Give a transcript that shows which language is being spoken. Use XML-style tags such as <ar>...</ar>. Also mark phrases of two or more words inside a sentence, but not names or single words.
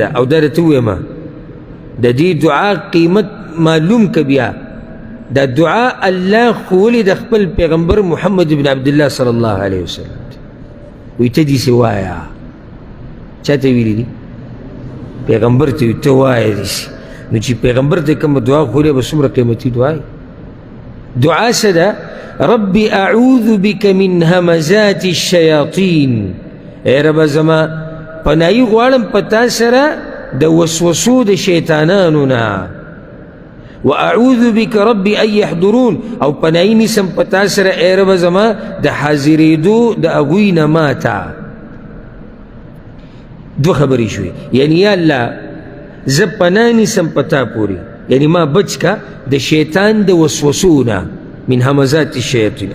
<ps>او دا درته ویمه د دې دعا قیمت معلوم که بیا دا دعا الله خولی د خپل پیغمبر محمد بن عبدالله</ps> <ar>صلی الله علیه وسلم</ar> <ps>وی ته دیسی وایا. چا ته ویلی دی؟ پیغمبر ته وی ته وایا دیسی. نو چې پیغمبر ته کوم دعا خولی به څومره قیمتي دعا وي. دعا څه ده؟</ps> <ar>ربي اعوذ بك من همزات الشیاطین،</ar> <ps>ای رب زما پناهی غواړم په تا سره د وسوسو د شیطانانو نه.</ps> <ar>واعوذ بك ربي ان يحضرون،</ar> <ps>او پناهی نیسم په تا سره ای رب زما د حاضرېدو د هغوی نه ماته. دو خبرې شوې، یعنی یا الله زه پناه نیسم په تا پورې، یعنی ما بچ کا د شیطان د وسوسو نه،</ps> <ar>من همزات الشیاطین.</ar>